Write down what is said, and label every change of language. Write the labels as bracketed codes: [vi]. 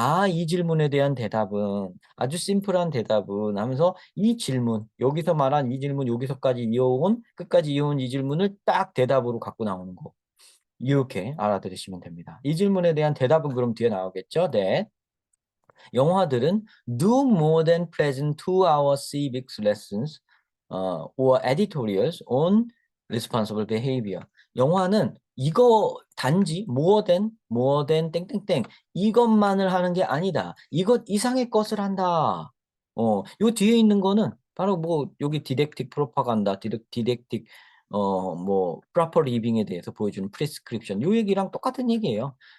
[ko] 이 질문에 대한 대답은 아주 심플한 대답은 하면서 이 질문, 여기서 말한 이 질문, 여기서까지 이어온 끝까지 이어온 이 질문을 딱 대답으로 갖고 나오는 거. 이렇게 알아들으시면 됩니다. 이 질문에 대한 대답은 그럼 뒤에 나오겠죠? 네. 영화들은 [en] do more than present 2-hour civics lessons or editorials on responsible behavior. [ko] 영화는 이거 단지 more than 땡땡땡 이것만을 하는 게 아니다. 이것 이상의 것을 한다. 요 뒤에 있는 거는 바로 뭐 여기 디덱틱 프로파간다, 디덱틱 뭐 프로퍼 리빙에 대해서 보여주는 프리스크립션 요 얘기랑 똑같은 얘기예요.